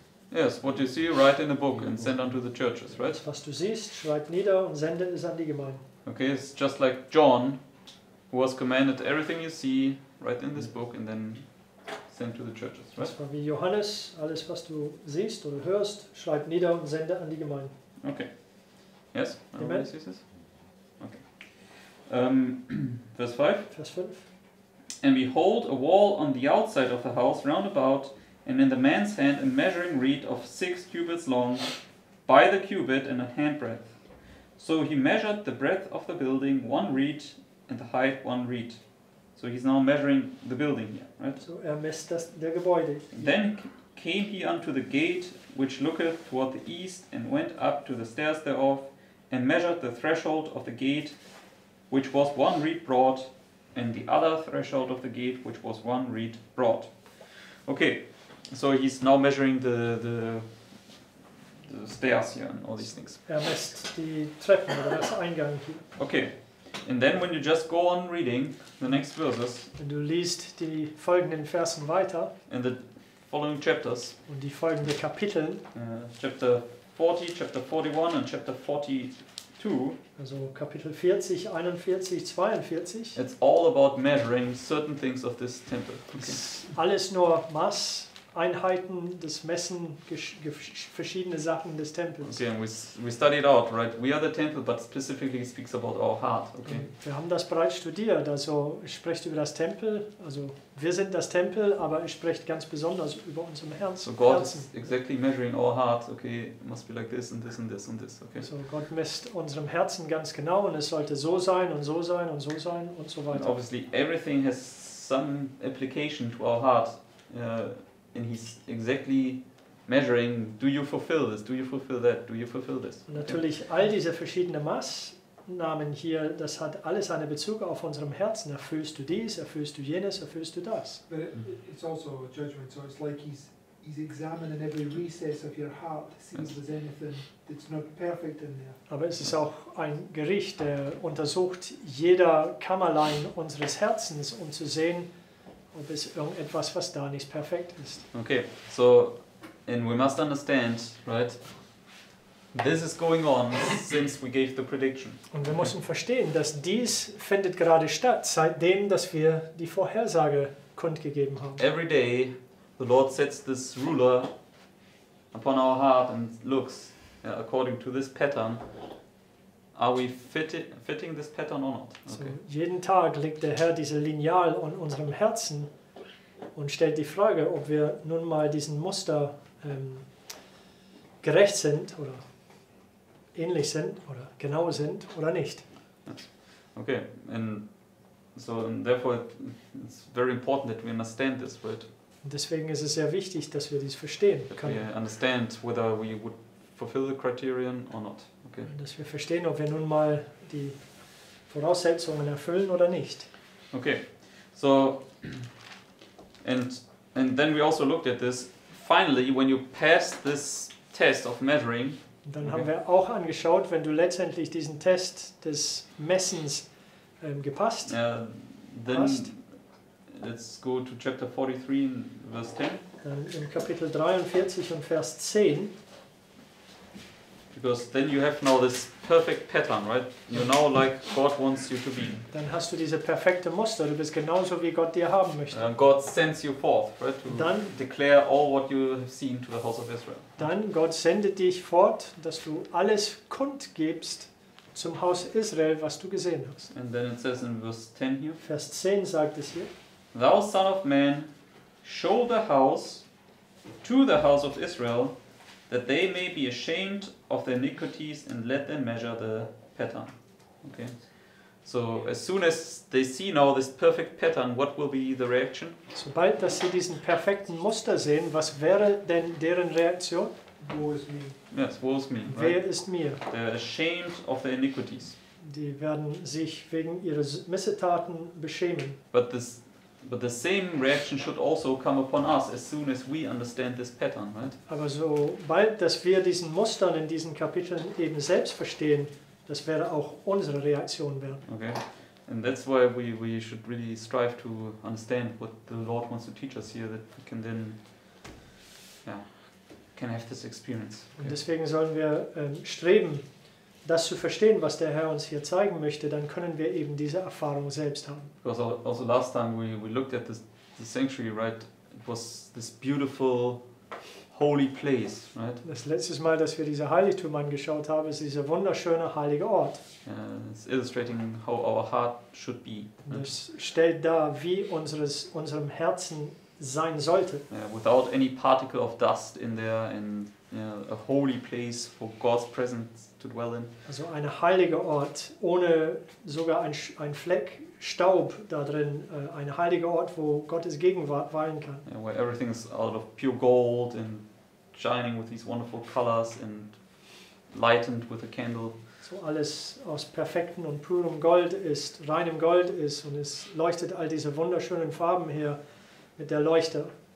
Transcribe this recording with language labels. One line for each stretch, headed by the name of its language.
English: Yes, what you see, write in a book and send unto the churches, right?
German: Das, was du siehst, schreib nieder und sende es an die Gemeinde.
English: Okay, it's just like John, who was commanded everything you see, write in this book and then send to the churches, right?
German: Das war wie Johannes, alles was du siehst oder hörst, schreib nieder und sende an die Gemeinde.
English: Okay. Yes? Amen. Everybody sees this? Okay. Verse 5.
German: Vers 5.
English: And behold, a wall on the outside of the house round about, and in the man's hand a measuring reed of 6 cubits long, by the cubit and a handbreadth. So he measured the breadth of the building 1 reed, and the height 1 reed. So he's now measuring the building here, right?
German: So messt der Gebäude.
English: Then came he unto the gate which looketh toward the east, and went up to the stairs thereof, and measured the threshold of the gate, which was 1 reed broad, and the other threshold of the gate, which was 1 reed broad. Okay, so he's now measuring the stairs here and all these things.
German: Messt die Treppen oder das Eingang hier.
English: Okay, and then when you just go on reading the next verses
German: Wenn du liest die folgenden Versen weiter
English: in the following chapters,
German: und die folgenden Kapiteln,
English: chapter 40, chapter 41 and chapter 42,
German: also Kapitel 40, 41, 42,
English: it's all about measuring certain things of this temple. Okay.
German: ist alles nur Maßeinheiten, das Messen, verschiedene Sachen des Tempels.
English: Okay, and we studied out, right? We are the temple, but specifically it speaks about our heart. Okay.
German: Wir haben das bereits studiert, also es spricht über das Tempel, also wir sind das Tempel, aber es spricht ganz besonders über unseren
English: So
German: Herzen.
English: God is exactly measuring our heart. Okay, it must be like this and this and this and this. Okay.
German: So Gott misst unserem Herzen ganz genau und es sollte so sein und so sein und so sein und so
English: And
German: weiter.
English: obviously, everything has some application to our heart, and He's exactly measuring. Do you fulfill this? Do you fulfill that? Do you fulfill this?
German: Und natürlich all diese verschiedenen Maßnahmen hier, das hat alles einen Bezug auf unserem Herzen. Erfüllst du dies, erfüllst du jenes, erfüllst du das.
English: But it's also a judgment, so it's like He's examining every recess of your heart to see if there's anything that's not perfect in there.
German: Aber es ist auch ein Gericht, der untersucht jeder Kammerlein unseres Herzens, um zu sehen, ob es irgendetwas, was da nicht perfekt ist.
English: Okay, so, and we must understand, right? This is going on since we gave the prediction.
German: Und wir müssen verstehen, dass dies findet gerade statt, seitdem, dass wir die Vorhersage kundgegeben haben.
English: Every day, the Lord sets this ruler upon our heart and looks according to this pattern. Are we fitting this pattern or not?
German: So,
English: Okay.
German: jeden Tag legt der Herr diese Lineal in unserem Herzen und stellt die Frage, ob wir nun mal diesen Muster gerecht sind oder ähnlich sind oder genau sind oder nicht.
English: Okay, and therefore it's very important that we understand this, right?
German: Und deswegen ist es sehr wichtig, dass wir dies verstehen
English: That
German: können.
English: we understand whether we would fulfill the criterion or not. Okay.
German: Dass wir verstehen, ob wir nun mal die Voraussetzungen erfüllen oder nicht.
English: Okay, so and then we also looked at this. Finally, when you pass this test of measuring,
German: Und dann haben wir auch angeschaut, wenn du letztendlich diesen Test des Messens gepasst
English: then
German: hast,
English: let's go to chapter 43 and verse 10,
German: dann im Kapitel 43 und Vers 10,
English: because then you have now this perfect pattern, right? You're now like God wants you to be.
German: dann hast du diese perfekte Muster, du bist genauso, wie Gott dir haben möchte.
English: God sends you forth, right, to
German: Dann-
English: declare all what you have seen to the house of Israel.
German: Dann, Gott sendet dich fort, dass du alles kundgibst zum Haus Israel, was du gesehen hast.
English: And then it says in verse 10 here,
German: Vers 10 sagt es hier,
English: Thou son of man, show the house to the house of Israel, that they may be ashamed of their iniquities and let them measure the pattern. Okay. So as soon as they see now this perfect pattern, what will be the reaction?
German: sobald dass sie diesen perfekten Muster sehen, was wäre denn deren Reaktion?
English: Woe is me. Yes, woe is me.
German: Wer
English: Right?
German: ist mir?
English: They're ashamed of their iniquities.
German: Die werden sich wegen ihrer Missetaten beschämen.
English: But the same reaction should also come upon us as soon as we understand this pattern, right?
German: Aber sobald, dass wir diesen Mustern in diesen Kapiteln eben selbst verstehen, das wäre auch unsere Reaktion werden.
English: Okay. And that's why we should really strive to understand what the Lord wants to teach us here, that we can then can have this experience.
German: Und deswegen sollen wir streben, das zu verstehen, was der Herr uns hier zeigen möchte, dann können wir eben diese Erfahrung selbst haben.
English: Because also last time we looked at the sanctuary, right? It was this beautiful, holy place, right?
German: Das letzte Mal, dass wir diese Heiligtum angeschaut haben, ist dieser wunderschöne heilige Ort.
English: It's illustrating how our heart should be.
German: Und das stellt dar, wie unserem Herzen sein sollte.
English: Without any particle of dust in there, and a holy place for God's presence to dwell in.
German: Also ein heiliger Ort, ohne sogar ein Fleck Staub da drin, ein heiliger Ort, wo Gottes Gegenwart weilen kann.
English: Where everything is out of pure gold and shining with these wonderful colors and lightened with a candle.
German: So alles aus perfektem und purem Gold ist, reinem Gold ist und es leuchtet all diese wunderschönen Farben her mit der Leuchte.